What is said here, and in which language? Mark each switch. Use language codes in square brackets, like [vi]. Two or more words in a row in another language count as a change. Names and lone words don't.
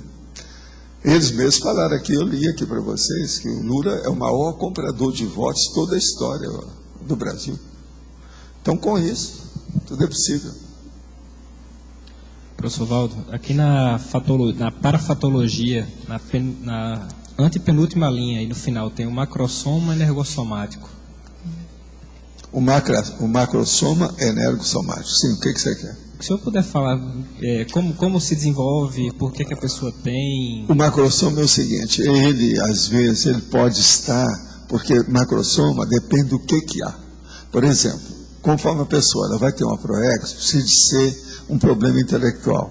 [pt] Eles mesmos falaram aqui, eu li aqui para vocês, que o Lula é o maior comprador de votos de toda a história do Brasil. Então, com isso, tudo é possível. Professor Valdo, aqui na parafatologia, na antepenúltima linha, aí no final, tem o macrosoma energossomático. O macrosoma energossomático. Sim, o que você quer? Se o senhor puder falar como se desenvolve, por que a pessoa tem... O macrossoma é o seguinte, ele, às vezes, ele pode estar, porque macrossoma depende do que há. Por exemplo, conforme a pessoa ela vai ter uma proex, precisa ser um problema intelectual.